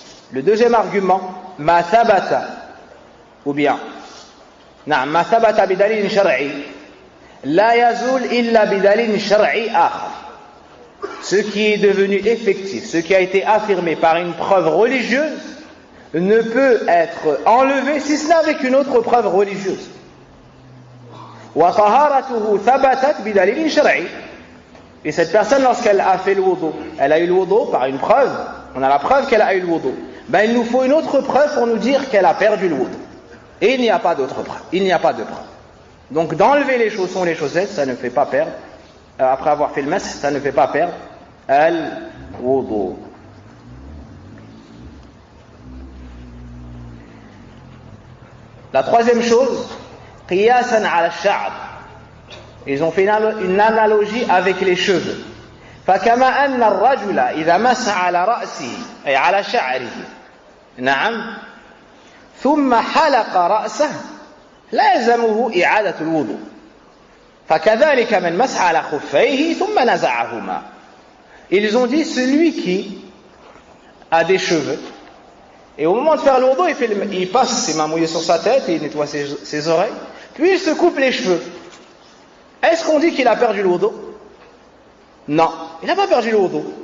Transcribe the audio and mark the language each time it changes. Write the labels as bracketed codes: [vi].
[fr] Le deuxième argument, [ar] ما ثبت ou bien نعم ما ثبت بدليل شرعي لا يزول إلا بدليل شرعي آخر. [fr] Ce qui est devenu effectif, ce qui a été affirmé par une preuve religieuse, ne peut être enlevé si ce n'est avec une autre preuve religieuse. [ar] وطهارته ثبتت بدليل شرعي. [fr] Et cette personne, lorsqu'elle a fait le wudu, elle a eu le wudu par une preuve, on a la preuve qu'elle a eu le wudu. Ben, il nous faut une autre preuve pour nous dire qu'elle a perdu le wudu. Et il n'y a pas d'autre preuve. Il n'y a pas de preuve. Donc d'enlever les chaussons et les chaussettes, ça ne fait pas perdre, après avoir fait le masque, ça ne fait pas perdre al-wudu. La troisième chose, [ar] qiyasan ala al-sha'b. [fr] Ils ont fait une analogie avec les cheveux. [ar] فكما أن الرجل إذا مسح على رأسه أي على شعره نعم ثم حلق رأسه لا يلزمه إعادة الوضوء فكذلك من مسح على خفيه ثم نزعهما. [fr] Ils ont dit celui qui a des cheveux et au moment de faire le wudu il passe ses mains mouillées sur sa tête et il nettoie ses oreilles puis il se coupe les cheveux. Est-ce qu'on dit qu'il a perdu le wudu? Non, il n'a pas perdu le wudu.